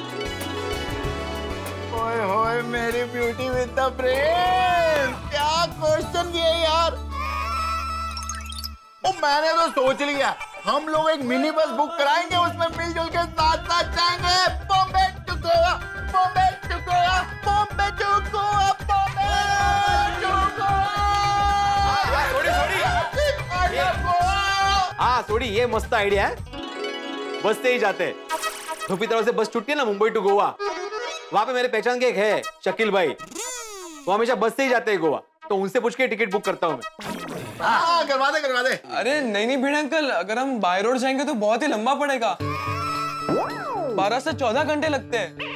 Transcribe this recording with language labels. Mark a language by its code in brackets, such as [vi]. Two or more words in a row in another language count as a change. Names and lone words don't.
[hi] ओए होए मेरी [en] beauty with the brain, [hi] क्या क्वेश्चन ये यार। ओ मैंने तो सोच लिया, हम लोग एक [en] mini bus [hi] बुक कराएंगे, उसमें मिलजुल के साथ साथ जाएंगे बॉम्बे टू गोवा, बॉम्बे टू गोवा, बॉम्बे टू गोवा, बॉम्बे टू गोवा। हाँ थोड़ी ये मस्त आइडिया है, बस से ही जाते हैं। धूपी तरह से बस छूटती है ना मुंबई टू गोवा, वहां पे मेरे पहचान के एक है शकील भाई, वो हमेशा बस से ही जाते हैं गोवा, तो उनसे पूछ के [en] ticket book [hi] करता हूँ मैं। हाँ करवा दे। अरे नहीं भिड़े अंकल, अगर हम [en] by road [hi] जाएंगे तो बहुत ही लंबा पड़ेगा, 12 से 14 घंटे लगते हैं।